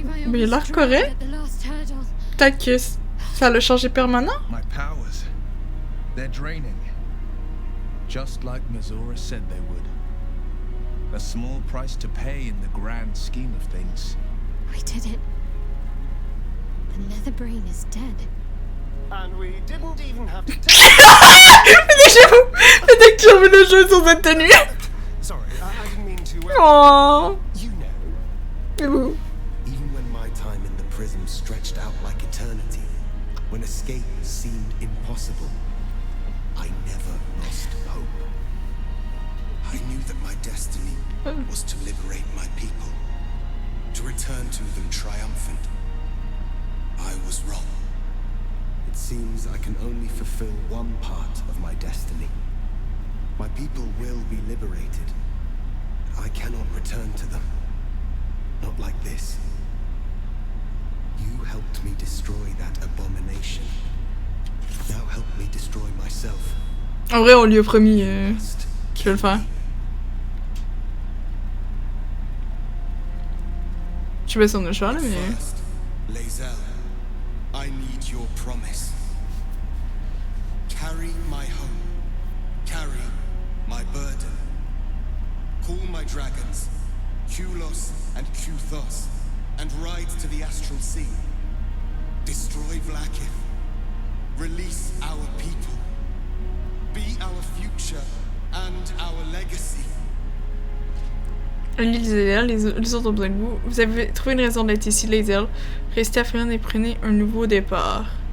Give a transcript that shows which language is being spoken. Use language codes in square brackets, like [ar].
[fr] Mais il a l'air correct. Peut-être que ça l'a changé permanent. [en] My powers, they're draining. Just like Mazora said they would. A small price to pay in the grand scheme of things. We did it. The nether brain is dead. And we didn't even have to [fr] Peut-être que j'ai envie de jouer sur cette tenue. [en] Sorry, I didn't mean to... Oh. You know. [fr] C'est beau. [en] Even when my time in the prison stretched out like eternity, when escape seemed impossible, I never lost hope. I knew that my destiny was to liberate my people, to return to them triumphant. I was wrong. It seems I can only fulfill one part of my destiny. My people will be liberated. I cannot return to them. Not like this. You helped me destroy that abomination. Now help me destroy myself. [fr] En vrai, on lui a promis qu'il va le faire. Je sais pas si on a le choix là, mais... [en] Lae'zel, I need your promise. Carry my home. Carry my burden. Call my dragons, Kulos and Kuthos, and ride to the astral sea. Destroy Vlaakith. Release our people. Be our future and our legacy. [fr] Lae'zel, les autres ont besoin de vous. Vous avez trouvé une raison d'être ici, Lae'zel. Restez à Friand et prenez un nouveau départ.